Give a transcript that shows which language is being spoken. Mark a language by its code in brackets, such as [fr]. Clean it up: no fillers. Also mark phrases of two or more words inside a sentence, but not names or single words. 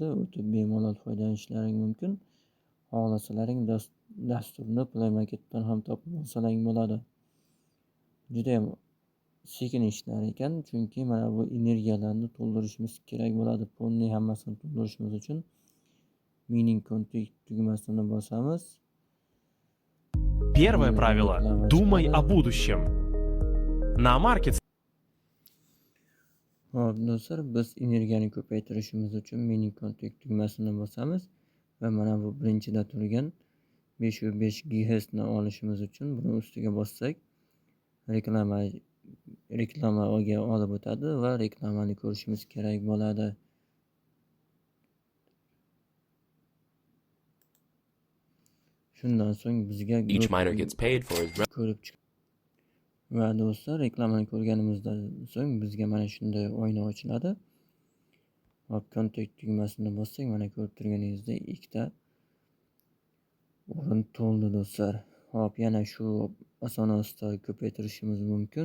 [uz] O'tib bemalol foydalanishlaring mumkin. Xohlasalaring dasturni Play Marketdan ham topib olsalaring bo'ladi. Juda ham sekin ishlar ekan, chunki mana bu energiyalarni to'ldirishimiz kerak bo'ladi. Pulni hammasini to'ldirishimiz uchun [en] mining config [uz] tugmasini bosamiz. [ru] Первое правило – думай о будущем. На маркет. [uz] Hop, do'stlar, biz energiyani ko'paytirishimiz uchun [en] mining config [uz] tugmasini bosamiz va mana bu birinchida turgan 505 GHz ni olishimiz uchun buni ustiga bossak reklamaga olib o'tadi va reklamani ko'rishimiz kerak bo'ladi. Shundan so'ng bizga [en] Each miner gets paid for his [uz] ko'rib chiq. Va do'stlar, reklamani ko'rganimizdan so'ng bizga mana shunday oyna ochiladi. Hop, kontakt tugmasini bossak, mana ko'rib turganingizdek ikkita o'rin to'ldi do'stlar. Hop, yana shu asosida ko'paytirishimiz mumkin.